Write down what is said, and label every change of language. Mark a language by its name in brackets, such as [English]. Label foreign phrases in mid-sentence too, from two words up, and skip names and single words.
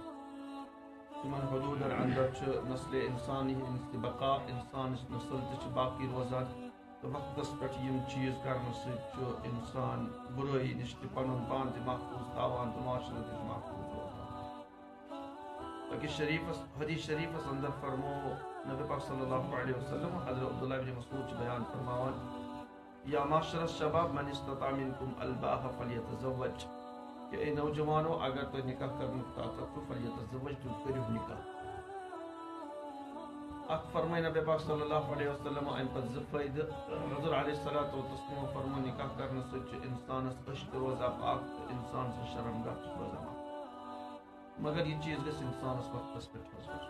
[Kashmiri] تِمن حدوٗدن اندر چھُ نسلِ انسانی ہٕنٛز تہِ بقا انسانٕچ نسل تہِ چھِ باقی روزان تہٕ وقتس پٮ۪ٹھ یِم چیٖز کرنہٕ سۭتۍ چھُ انسان بُرٲیی نِش تہِ پنُن پان تہِ محفوٗظ تھاوان تہٕ معاشرٕ تہِ چھُ محفوٗظ روزان. أکِس حدیث شریفس اندر فرمو نبی پاک [Arabic] صلی اللہ علیہ وسلم [Kashmiri] حضرت عبداللہ بن مسعود چھِ بیان فرماوان [Arabic] یا معاشر الشباب من استطاع منکم الباء فلیتزوج [Kashmiri] کہ اے نوجوانو اگر تۄہہِ نکاح کرنُک طاقت چھُ فلیتزوج تُہۍ کٔرِو نکاح. اتھ فرمٲے نبی پاک [Arabic] صلی اللہ علیہ وسلم [Kashmiri] امہِ پتہٕ زٕ فٲیدٕ. حضور [Arabic] علیہ الصلوۃ والتسلیمو [Kashmiri] فرمو نکاح کرنہٕ سۭتۍ چھُ انسانس أچھ تہِ روزان پاک تہٕ انسان سٕنٛز شرمگاہ چھِ روزان پاک مگر یہِ چیٖز گژھِ انسانس وقتس پٮ۪ٹھ حظ گژھُن.